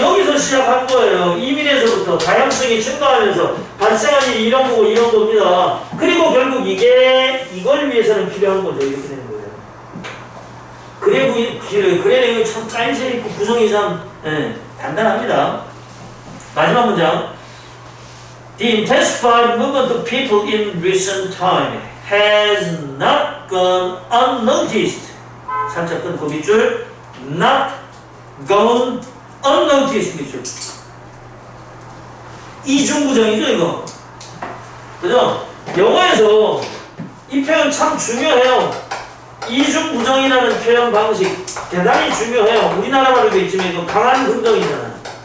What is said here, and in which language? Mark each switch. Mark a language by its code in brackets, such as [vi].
[ko] 여기서 시작한 거예요. 이민에서부터 다양성이 증가하면서 발생한 일이 이런 거고 이런 겁니다. 그리고 결국 이게 이걸 위해서는 필요한 거죠. 이렇게 되는 거예요. 그래 내용이 참 짜임새 있고 구성이 참 단단합니다. 마지막 문장. [en] The intensified movement of people in recent time has not gone unnoticed. [ko] 살짝 끊고 밑줄. [en] Not gone unnoticed [ko] 밑줄. 이중구정이죠 이거. 그죠? 영어에서 이 표현 참 중요해요. 이중부정이라는 표현 방식 대단히 중요해요. 우리나라 말로도 있지만 이거 강한 긍정이잖아요.